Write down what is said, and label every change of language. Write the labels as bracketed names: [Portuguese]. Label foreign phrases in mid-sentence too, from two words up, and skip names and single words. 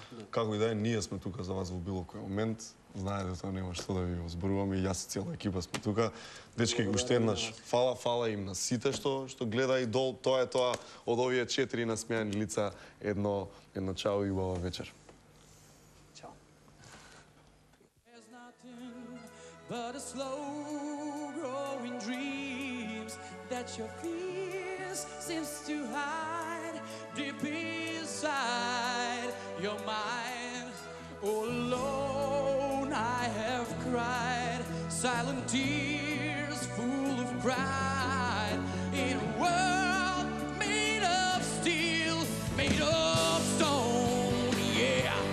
[Macedonian] Како и да е, ние сме тука за вас во било кој момент. Знаете, тоа нема што да ви зборуваме, и јас и цела екипа сме тука. Дечки, уште еднаш фала им на сите што гледа и дол. Тоа е тоа од овие 4 насмејани лица, едно чао и убава вечер. Чао. [English] There's nothing but a slow growing dreams that your fears seems to hide deep inside your mind. All alone I have cried silent tears full of pride in a world made of steel, made of stone, yeah.